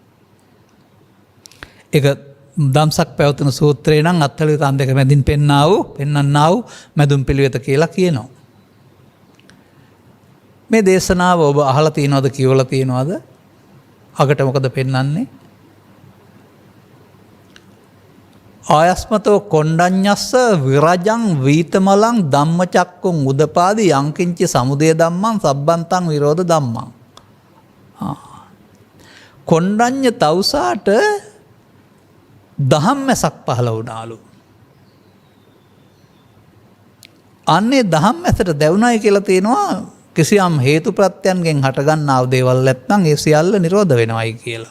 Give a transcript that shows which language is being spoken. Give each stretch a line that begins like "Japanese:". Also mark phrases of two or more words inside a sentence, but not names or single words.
Sinhala: ඒක දම්සක් පැවතුන සූත්‍රේ නම් අත්තලි තන් දෙක මැදින් පෙන්නා වූ මැදුම් පිළිවෙත කියලා කියනවා. මේ දේශනාව ඔබ අහලා තියෙනවද කියවලා තියෙනවද? අගට මොකද පෙන්වන්නේ?
Pali: ආයස්මතෝ කොණ්ඩඤ්ඤස්ස විරජං වීතමලං ධම්මචක්කුං උදපාදි යංකින්ච සමුදය ධම්මං සබ්බන්තං විරෝධ ධම්මං.
Sinhala: කොණ්ඩඤ්ඤ තවුසාට දහම්මැසක් පහළ වුණාලු. අන්නේ දහම්මැසට දැවුණයි කියලා තියෙනවා කිසියම් හේතු ප්‍රත්‍යයන්ගෙන් හටගන්නා වූ දේවල් නැත්නම් ඒ සියල්ල නිරෝධ වෙනවයි කියලා.